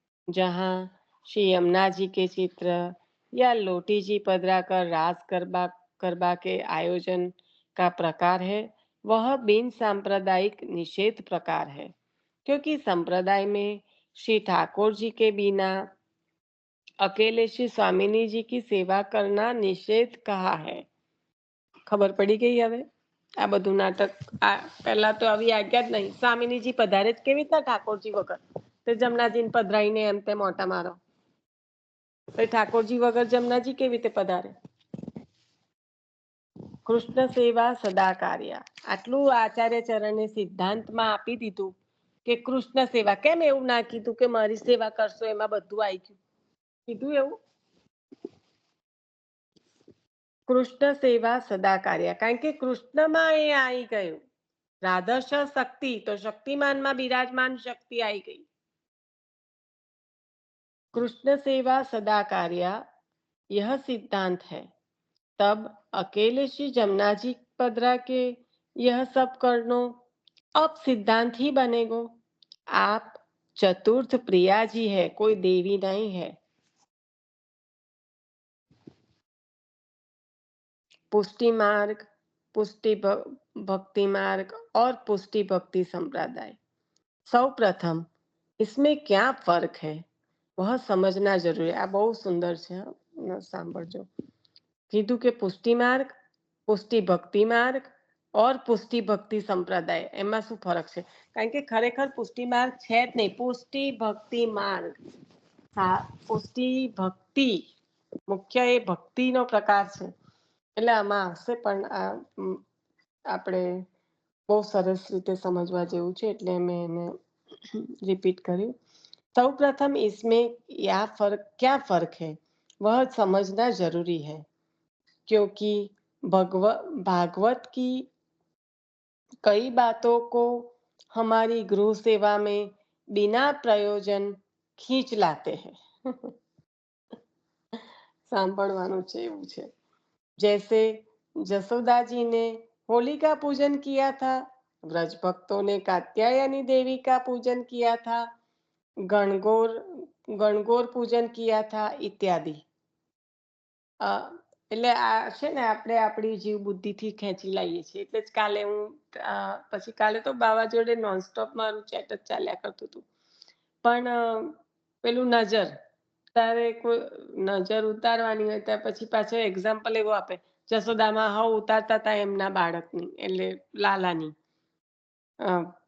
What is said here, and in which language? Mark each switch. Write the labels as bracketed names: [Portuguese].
[Hindi] जहाँ श्री यमुना जी के चित्र या लोटी जी पधरा कर रास गरबा के आयोजन का प्रकार है, वह बिन सांप्रदायिक निषेध प्रकार है, क्योंकि संप्रदाय में श्री ठाकुर जी के बिना अकेले श्री स्वामिनी जी की सेवा करना निषेध कहा है. खबर पड़ी गई? [Gujarati] હવે આ બધું નાટક પહેલા તો આવી આજ્ઞા જ નહીં. સ્વામિનીજી પધારે જ કેવી રીતે ઠાકોરજી વગર? તો જમનાજીને પધરાઈને એમ તેમ ઓટા મારો. ઠાકોરજી વગર જમનાજી કેવી રીતે પધારે? કૃષ્ણ સેવા સદા કાર્ય, આટલું આચાર્ય ચરણે સિદ્ધાંતમાં આપી દીધું કે કૃષ્ણ સેવા. કેમ એવું ના કીધું કે મારી સેવા કરશો એમાં બધું આવી ગયું? કીધું એવું? કૃષ્ણ સેવા સદા કાર્ય, કારણ કે કૃષ્ણમાં એ આવી ગયું. રાધર્ષ શક્તિ, તો શક્તિમાનમાં બિરાજમાન શક્તિ આવી ગઈ. [Hindi] कृष्ण सेवा सदा कार्या यह सिद्धांत है। तब अकेले श्री जमुना जी पधरा के यह सब करनो अब सिद्धांत ही बनेगो। आप चतुर्थ प्रिया जी है, कोई देवी नहीं है। पुष्टि मार्ग, पुष्टि भक्ति मार्ग और पुष्टि भक्ति संप्रदाय। सौ प्रथम इसमें क्या फर्क है वह समझना जरूरी है। [Gujarati] आ बहुत सुंदर છે, સાંભળજો। કીધું કે પુષ્ટિ માર્ગ, પુષ્ટિ ભક્તિ માર્ગ और પુષ્ટિ ભક્તિ સંપ્રદાય, એમાં શું ફરક છે? કારણ કે ખરેખર પુષ્ટિ માર્ગ છે જ નહીં, પુષ્ટિ ભક્તિ માર્ગ। પુષ્ટિ ભક્તિ મુખ્ય એ ભક્તિનો પ્રકાર છે, એટલે આમાં હશે, પણ આપણે બહુ સરસ રીતે સમજવા જેવું છે, એટલે મેં એને રિપીટ કર્યું। [Hindi] सौ प्रथम इसमें क्या फर्क है वह समझना जरूरी है, क्योंकि भागवत की कई बातों को हमारी गृह सेवा में बिना प्रयोजन खींच लाते हैं। [Gujarati] सांभळवानुं छे एवुं छे। [Hindi] जैसे जसोदा जी ने होली का पूजन किया था, व्रज भक्तों ने कात्यायनी देवी का पूजन किया था, गणगौर पूजन किया था इत्यादि। [Gujarati] એટલે આ છે ને, આપણે આપણી જીવ બુદ્ધિથી ખેંચી લાવીએ છીએ। એટલે જ કાલે હું પછી કાલે તો બાવા જોડે નોનસ્ટોપ મારું ચેટ જ ચાલ્યા કરતું હતું, પણ પેલું નજર, તારે કોઈ નજર ઉતારવાની હોય ત્યાં પછી પાછો એક્ઝામ્પલ એવો આપે, જસોદામાં હાવ ઉતારતા હતા એમના બાળકની, એટલે લાલાની।